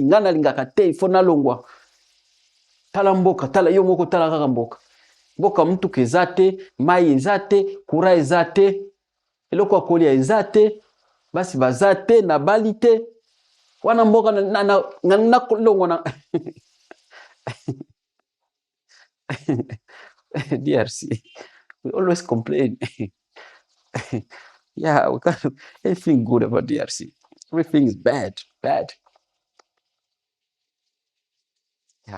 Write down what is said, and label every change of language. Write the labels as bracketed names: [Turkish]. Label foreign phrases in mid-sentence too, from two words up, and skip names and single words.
[Lingala] Nga nalinga te, ifo nalongwa. Tala mboka, tala yo moko tala kaka mboka. Mboka mutuka eza te, mai eza te, kura eza te, eloko ya kolia eza te, basi baza te, na bali te. Wana mboka na kolongwa na DRC. [English] We always complain. Yeah, we can't do anything good about DRC. Everything is bad. Yeah.